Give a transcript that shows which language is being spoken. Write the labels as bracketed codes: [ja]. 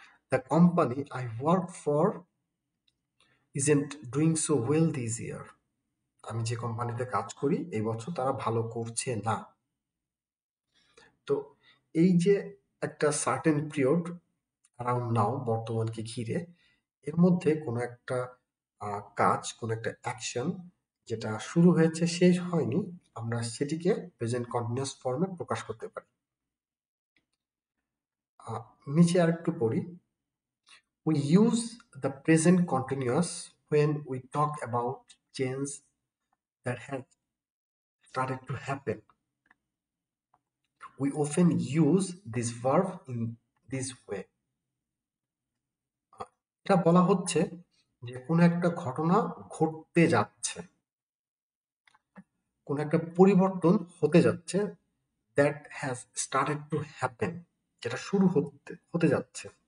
[en] The company I work for isn't doing so well this year. [bn] আমি যে কোম্পানিতে কাজ করি এই বছর তারা ভালো করছে না। তো এই যে একটা [en] certain period around now, [bn] বর্তমানকে ঘিরে, এর মধ্যে কোনো একটা কাজ, কোনো একটা অ্যাকশন যেটা শুরু হয়েছে শেষ হয়নি, আমরা সেটিকে প্রেজেন্ট কন্টিনিউয়াস ফর্মে প্রকাশ করতে পারি। নিচে আরেকটু পড়ি। [en] We use the present continuous when we talk about change that has started to happen. We often use this verb in this way. [bn] এটা বলা হচ্ছে যে কোনো একটা ঘটনা ঘটতে যাচ্ছে, কোনো একটা পরিবর্তন হতে যাচ্ছে, [en] that has started to happen, [bn] যেটা শুরু হতে হতে যাচ্ছে।